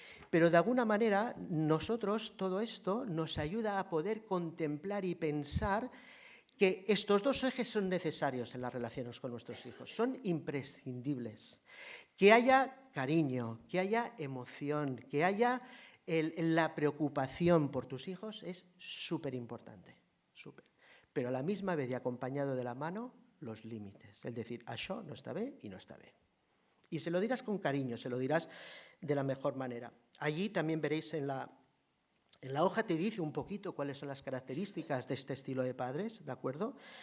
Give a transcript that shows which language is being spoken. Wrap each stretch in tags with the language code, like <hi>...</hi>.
<es>Pero de alguna manera nosotros todo esto nos ayuda a poder contemplar y pensar que estos dos ejes son necesarios en las relaciones con nuestros hijos, son imprescindibles. Que haya cariño, que haya emoción, que haya la preocupación por tus hijos es súper importante, súper. Pero a la misma vez y acompañado de la mano, los límites. Es decir,</es> <ca>això no està bé</ca> <es>y no está bé. Y se lo dirás con cariño, se lo dirás de la mejor manera. Allí también veréis en En la hoja te dice un poquito cuáles son las características de este estilo de padres, ¿de acuerdo?</es>